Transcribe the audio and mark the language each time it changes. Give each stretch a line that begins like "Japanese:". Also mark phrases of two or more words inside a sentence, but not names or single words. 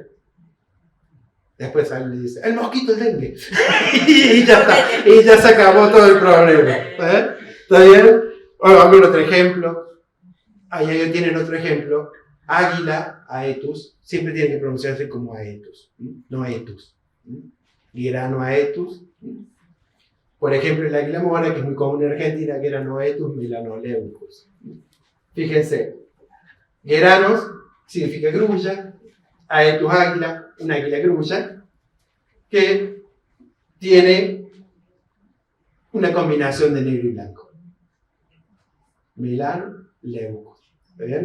Spanish: Después alguien le dice, el mosquito, el dengue. y ya está. Y ya se acabó todo el problema. ¿Está bien? Vamos a ver otro ejemplo. Ahí tienen otro ejemplo. Águila, aetus, siempre tiene que pronunciarse como aetus, no aetus. Guerano aetus. Por ejemplo, el águila mora, que es muy común en Argentina, Guerano aetus melanoleucus. Fíjense, Gueranos significa grulla, aetus águila, una águila grulla, que tiene una combinación de negro y blanco. Melanoleucus. ¿Bien?